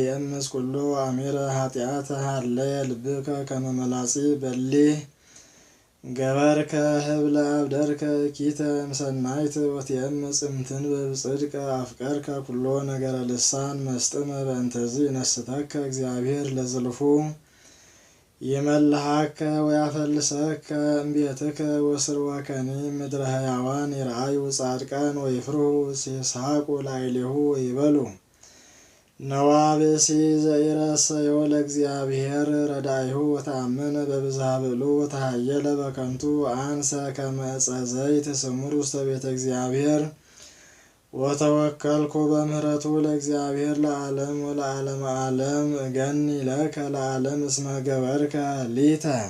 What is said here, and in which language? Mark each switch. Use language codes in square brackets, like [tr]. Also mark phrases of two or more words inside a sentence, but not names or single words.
[gez] ወይደምስ ኩሉ አሚረ ኃጢአተ ሀለየ ልብከ ከመ መላጺ በሊህ ገበርከ ህብለ አብደርከ ኪተ እምሰናይት ወትየምጽ እምትንበብ ጽድቀ አፍቀርከ ኩሎ ነገረ ልሳን መስጥመ በእንተዚ ነስተከ እግዚአብሔር ለዝልፉ ይመልሃከ ወያፈልሰከ እምቤትከ ወስርወከኒ ምድረ ሕያዋን ይርአዩ ጻድቃን ወይፍርሁ ሲስሐቁ ላዕሌሁ ወይበሉ ነዋ ብእሲ ዘኢረሰዮ ለእግዚአብሔር ረዳኢሁ ወተአመነ በብዝሃ ብእሉ ወተሃየለ በከንቱ አንሰ ከመ ዕፀ ዘይት ስሙር ውስተ ቤተ እግዚአብሔር ወተወከልኩ በምህረቱ ለእግዚአብሔር ለዓለም ወለዓለመ ዓለም እገኒ ለከ ለዓለም እስመ ገበርከ ሊተ